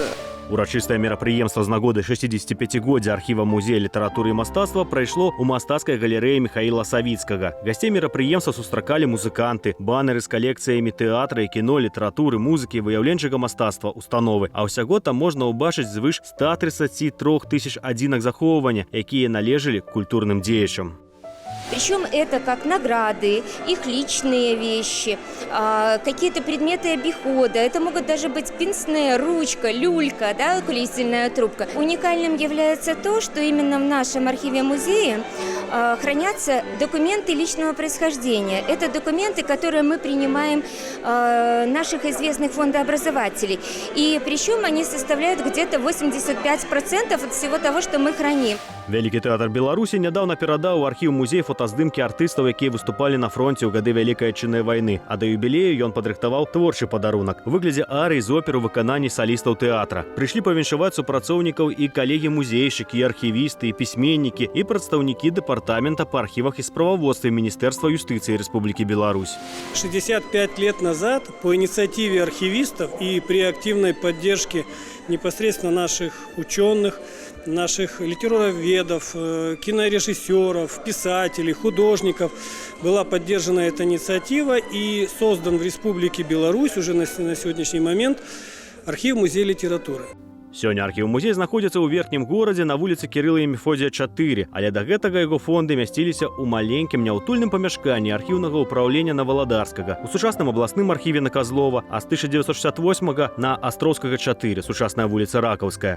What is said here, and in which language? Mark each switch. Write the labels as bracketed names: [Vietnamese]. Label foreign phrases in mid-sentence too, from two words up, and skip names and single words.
[Belarusian] Урачыстае мерапрыемства з нагоды 65-годдзя архіва музея літаратуры і мастацтва прайшло ў мастацкай галерэі Михаіла Савіцкага. Гасцей мерапрыемства сустракалі музыканты, банеры з калекцыямі тэатра і кіно, літаратуры, музыкі, выяўленчага мастацтва, установы. А ўсяго там можна ўбачыць звыш 133 тысяч адзінак захоўвання, якія належалі культурным дзеячам. [Russian] Причем это как награды, их личные вещи, какие-то предметы обихода. Это могут даже быть пенсне, ручка, люлька, да, курительная трубка. Уникальным является то, что именно в нашем архиве-музее хранятся документы личного происхождения. Это документы, которые мы принимаем наших известных фондообразователей. И причем они составляют где-то 85% от всего того, что мы храним. [Belarusian] Вялікі тэатр Беларусі нядаўна перадаў у архіў музей фотаздымкі артыстаў, якія выступалі на фронце ў гады Вялікай Адчыннай вайны. А да юбілею ён падрыхтаваў творчы падарунак у выглядзе арый з опер у выкананні салістаў тэатра. Прыйшлі павіншаваць супрацоўнікаў і калегі-музейшчыкі, і архівісты, і пісьменнікі, і прадстаўнікі дэпартамента па архівах і справаводстве Міністэрства юстыцыі Рэспублікі Беларусь. [Russian] 65 лет назад по инициативе архивистов и при активной поддержке непосредственно наших ученых, наших литературоведов, кинорежиссеров, писателей, художников была поддержана эта инициатива и создан в Республике Беларусь уже на сегодняшний момент архив музея литературы. [Belarusian] Сёння архіў-музей знаходзіцца ў верхнім горадзе на вуліцы Кірыла і Мефодія 4, але да гэтага яго фонды мясціліся ў маленькім няўтульным памяшканні архіўнага ўпраўлення на Валадарскага, у сучасным абласным архіве на Казлова, а з 1968 на Астроўскага 4, сучасная вуліца Ракаўская.